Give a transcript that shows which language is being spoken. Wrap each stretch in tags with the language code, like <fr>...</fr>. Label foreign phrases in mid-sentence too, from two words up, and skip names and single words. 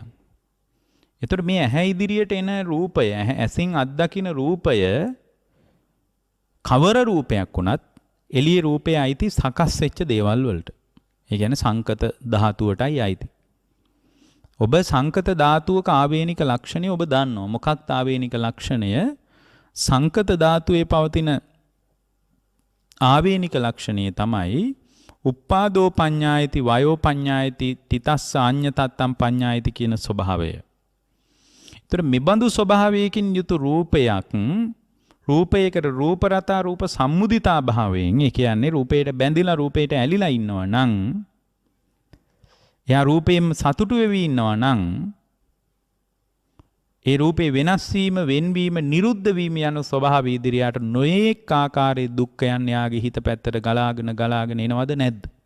<si>එතකොට මේ ඇහැ ඉදිරියට එන රූපය, ඇසින් අත්දකින රූපය කවර රූපයක් වුණත් එළිය රූපය අයිති සකස් වෙච්ච දේවල් වලට. ඒ කියන්නේ සංකත ධාතුවටයි අයිති. ඔබ සංකත ධාතුවක ආවේනික ලක්ෂණය ඔබ දන්නවා. මොකක්ද ආවේනික ලක්ෂණය? සංකත ධාතුවේ පවතින ආවේනික ලක්ෂණය තමයි</si> <pi>උප්පාදෝ පඤ්ඤායති වයෝ පඤ්ඤායති තිතස්ස අඤ්ඤතත්තම් පඤ්ඤායති</pi> <si>කියන ස්වභාවය. ඒතර මෙබඳු ස්වභාවයකින් යුතු රූපයක්, රූපයකට</si> <pi>රූප රතා රූප සම්මුදිතා</pi> <si>භාවයෙන්, ඒ කියන්නේ රූපයට බැඳිලා රූපයට ඇලිලා ඉන්නවා නම්, එයා රූපයෙන් සතුටු වෙවි ඉන්නවා නම්, ඒ රූපේ වෙනස් වීම, වෙන්වීම, නිරුද්ධ වීම යන ස්වභාවය ඉදිරියට නොඑක ආකාරයේ දුක්ඛයන් යාගේ හිත පැත්තට ගලාගෙන එනවද නැද්ද?</si>